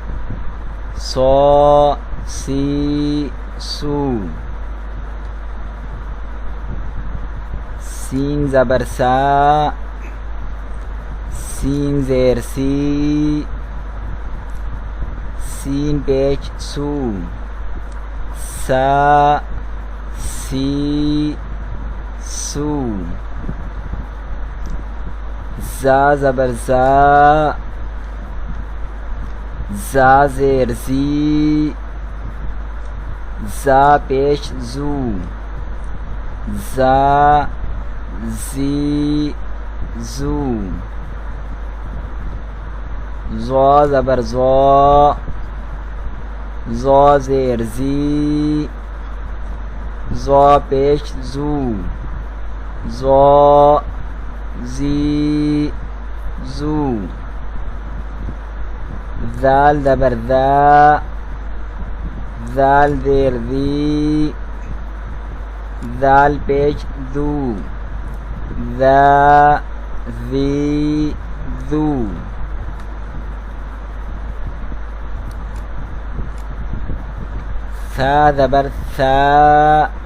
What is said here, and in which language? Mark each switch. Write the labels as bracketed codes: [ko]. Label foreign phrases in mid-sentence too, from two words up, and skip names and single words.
[ur] سو سی سو، سین زبر سا، سین زیر سی، سین پیش سو، سا سی سو، زا زبر زا، زا زیر زی، زا پیش زو، زا زی زو، زا زبر زا، زا زیر زی، زا پیش زو، زا زی زو، ذال زبر ذا، ذال زیر ذی، ذال پیش ذو، ذا ذی ذو، ثا زبر ثا،